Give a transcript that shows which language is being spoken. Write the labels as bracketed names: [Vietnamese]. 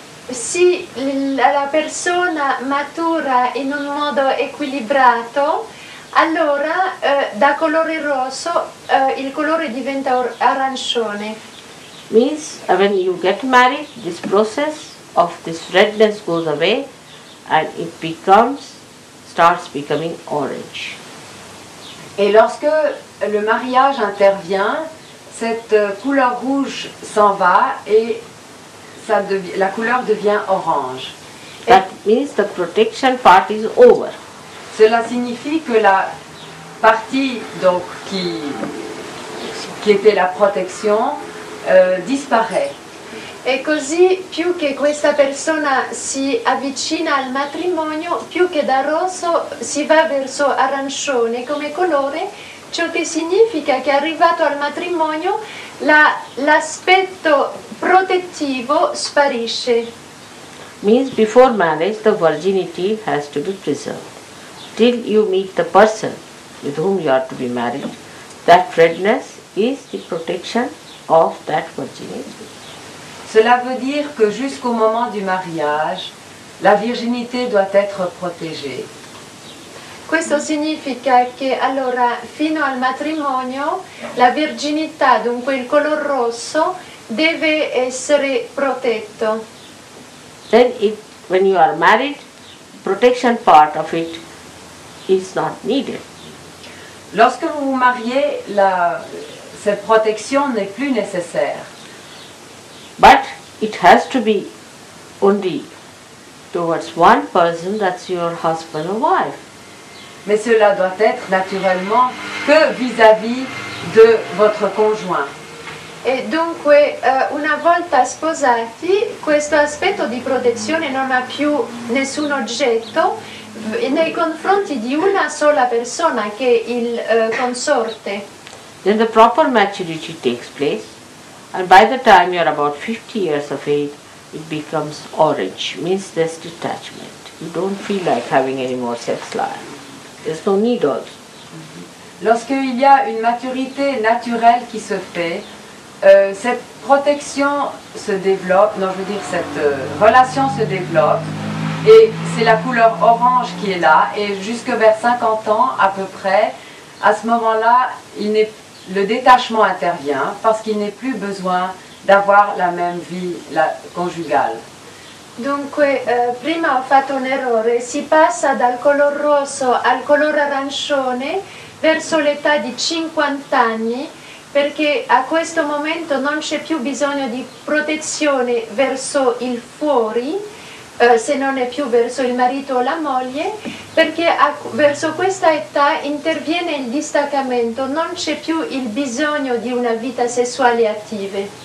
[Italian] si la persona matura in un modo equilibrato, allora da colore rosso il colore diventa arancione. [English] Means when you get married, this process of this redness goes away and it starts becoming orange. [French] Et lorsque le mariage intervient, cette couleur rouge s'en va et la couleur devient orange. [English] That means the protection part is over. [French] Cela signifie que la partie donc, qui était la protection disparaît. [Italian] E così più che questa persona si avvicina al matrimonio, più che da rosso si va verso arancione come colore, ciò che significa che arrivato al matrimonio l'aspetto protettivo sparisce. [English] Means before marriage the virginity has to be preserved. Till you meet the person with whom you are to be married, that redness is the protection of that virginity. [French] Cela veut dire que jusqu'au moment du mariage, la virginité doit être protégée. [Italian] Questo significa che allora fino al matrimonio la virginità, dunque il color rosso, deve essere protetto. [English] Then when you are married, protection part of it is not needed. [French] Lorsque vous vous mariez, cette protection n'est plus nécessaire. [English] But it has to be only towards one person, that's your husband or wife. [French] Mais cela doit être naturellement que vis-à-vis de votre conjoint. [Italian] E dunque una volta sposati questo aspetto di protezione non ha più nessun oggetto nei confronti di una sola persona che è il consorte. [English] Then the proper maturity takes place, and by the time you are about 50 years of age, it becomes orange, means there's detachment. You don't feel like having any more sex life. There's no need also. [French] Lorsqu'il y a une maturité naturelle qui se fait, cette protection se développe, non je veux dire cette relation se développe, et c'est la couleur orange qui est là, et jusque vers 50 ans à peu près, à ce moment-là, le détachement intervient parce qu'il n'est plus besoin d'avoir la même vie conjugale. [Italian] Dunque, prima ho fatto un errore, si passa dal color rosso al color arancione verso l'età di 50 anni, perché a questo momento non c'è più bisogno di protezione verso il fuori, se non è più verso il marito o la moglie, perché verso questa età interviene il distaccamento, non c'è più il bisogno di una vita sessuale attiva.